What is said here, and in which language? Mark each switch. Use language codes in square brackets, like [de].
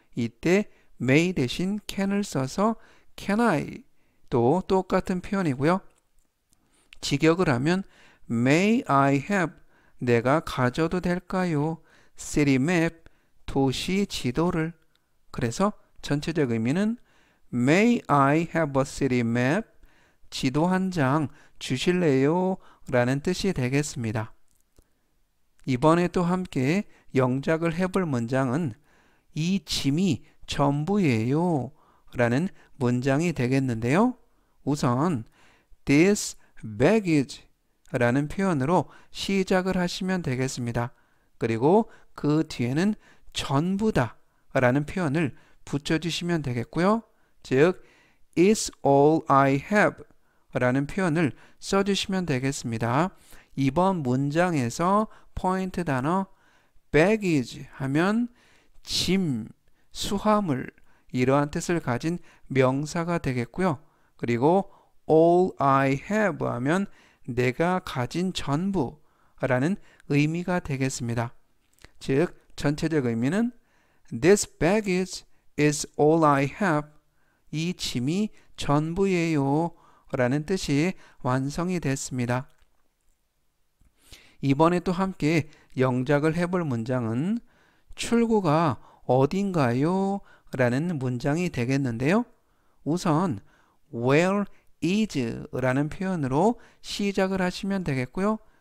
[ko] 이때 may 대신 can을 써서 [en] can I [ko] 또 똑같은 표현이고요. 직역을 하면 [en] may I have [ko] 내가 가져도 될까요? [en] city map [ko] 도시 지도를. 그래서 전체적 의미는 [en] May I have a city map? [ko] 지도 한 장 주실래요? 라는 뜻이 되겠습니다. 이번에 또 함께 영작을 해볼 문장은 이 짐이 전부예요 라는 문장이 되겠는데요. 우선 [en] This baggage [ko] 라는 표현으로 시작을 하시면 되겠습니다. 그리고 그 뒤에는 전부다 라는 표현을 붙여주시면 되겠고요. 즉, [en] It's all I have [ko] 라는 표현을 써주시면 되겠습니다. 이번 문장에서 포인트 단어 baggage 하면 짐, 수화물 이러한 뜻을 가진 명사가 되겠고요. 그리고 [en] all I have [ko] 하면 내가 가진 전부 라는 의미가 되겠습니다. 즉, 전체적 의미는 [en] This baggage is all I have. [ko] 이 짐이 전부예요 라는 뜻이 완성이 됐습니다. 이번에 또 함께 영작을 해볼 문장은 출구가 어딘가요? 라는 문장이 되겠는데요. 우선 Where is 라는 표현으로 시작을 하시면 되겠고요.